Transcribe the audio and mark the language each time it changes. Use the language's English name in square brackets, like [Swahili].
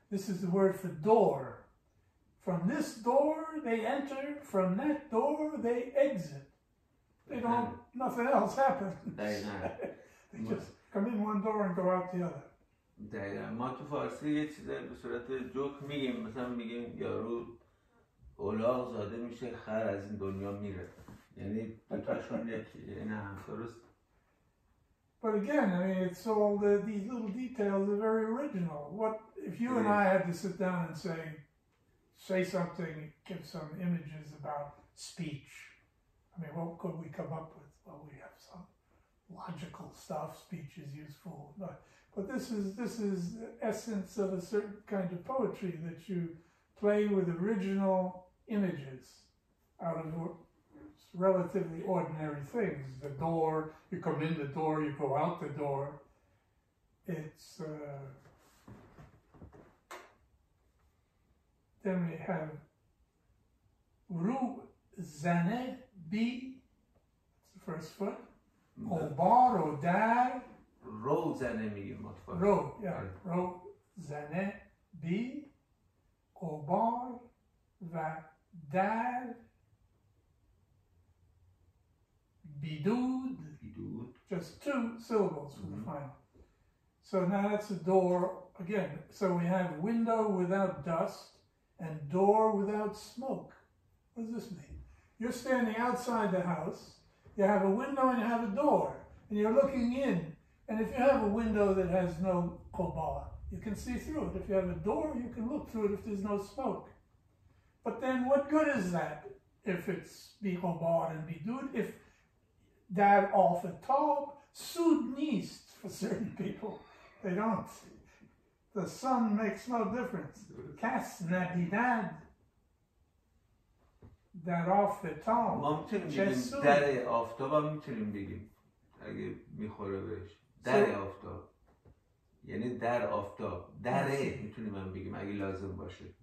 [English] This is the word for door. From this door they enter, from that door they exit. They don't, nothing else happens. They just come in one door and go out the other. [Persian] دقیقا ما تو فارسی یه چیزایی به صورت جوک میگیم، مثلا میگیم یارو الاغ زاده میشه خر از این دنیا میره، یعنی دوتاشون یکی، یعنی هم درست. [English] But again, I mean, it's all these little details are very original. What if you and I had to sit down and say something, give some images about speech? I mean, what could we come up with? Well, we have some logical stuff. Speech is useful, but this is the essence of a certain kind of poetry, that you play with original images out of relatively ordinary things. The door, you come in the door, you go out the door. It's then we have [Persian] Ru Zane Bi, [English] it's the first foot. [Persian] Obar, Odar. رو زنه میگیم ما تو رو، رو زنه بی اوبار و در بیدود. [English] Just 2 syllables for the final. So now that's a door again. So we have window without dust and door without smoke. What does this mean? You're standing outside the house, you have a window and you have a door, and you're looking in. And if you have a window that has no kobar, you can see through it. If you have a door, you can look through it if there's no smoke. But then what good is that if it's bi-kobar and bidud? If that off a top, [Persian] sud nist [English] for certain people. They don't. The sun makes no difference. [Persian] Kas nadidad. [English] That off the top. [Persian] ما میتونیم بگیم در آفتاب هم میتونیم بگیم اگه میخوره بهش. در آفتاب یعنی در آفتاب دره میتونیم هم بگیم اگه لازم باشه.